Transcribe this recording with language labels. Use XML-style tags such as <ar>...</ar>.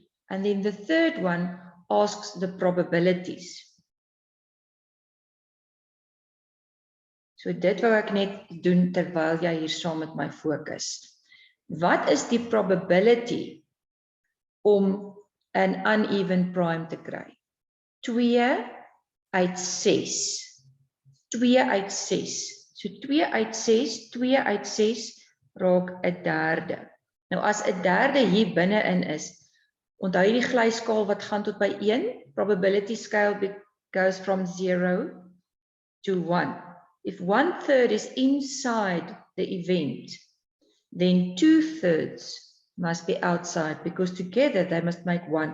<en>And then the third one asks the probabilities.</en> <af>So dit wou ek net doen terwyl jy hier saam met my fokus. Wat is die probability om 'n</af> <en>uneven prime</en> <af>te kry? 2 uit 6. 2 uit 6. So 2 uit 6, 2 uit 6 raak 'n derde. Nou as 'n derde hier binne-in is, onthou jy die glyskaal wat gaan tot by 1?</af> <en>Probability scale goes from 0 to 1. If 1/3 is inside the event, then 2/3 must be outside, because together they must make 1.</en>